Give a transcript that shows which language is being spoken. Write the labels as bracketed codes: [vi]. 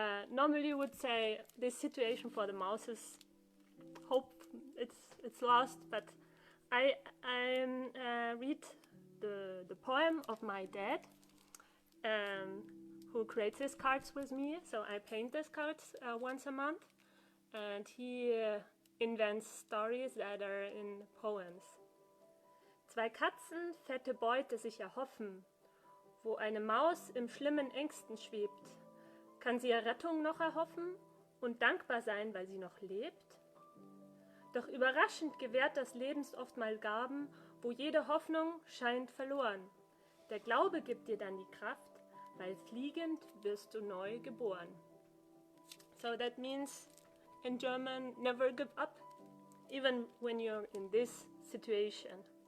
[en] Normally you would say this situation for the mouse is hope it's lost, but I read the poem of my dad, who creates his cards with me. So I paint these cards once a month, and he invents stories that are in poems. [de] Zwei Katzen fette Beute sich erhoffen, wo eine Maus im schlimmen Ängsten schwebt. Kann sie Errettung noch erhoffen und dankbar sein, weil sie noch lebt? Doch überraschend gewährt das Leben oft mal Gaben, wo jede Hoffnung scheint verloren. Der Glaube gibt dir dann die Kraft, weil fliegend wirst du neu geboren. [en] So that means in German, never give up, even when you're in this situation.